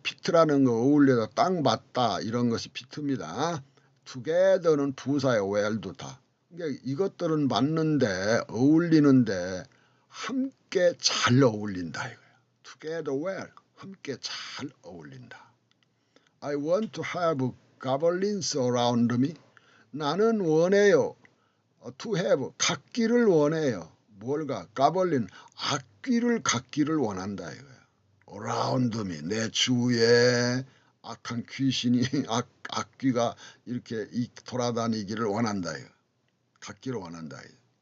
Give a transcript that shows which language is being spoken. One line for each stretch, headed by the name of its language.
Korean: 피트라는 거 어울려서 딱 맞다 이런 것이 피트입니다. together는 부사예요. well도 다. 그러니까 이것들은 맞는데 어울리는데 함께 잘 어울린다 이거예요.
English: together well,
Korean: 함께 잘 어울린다.
English: I want to have goblins around me.
Korean: 나는 원해요. to have, 갖기를 원해요. 뭘가? goblin, 악귀를 갖기를 원한다 이거예요. around me, 내 주위에 악한 귀신이, 악귀가 이렇게 돌아다니기를 원한다 이거예요. 갖기를 원한다 이거예요.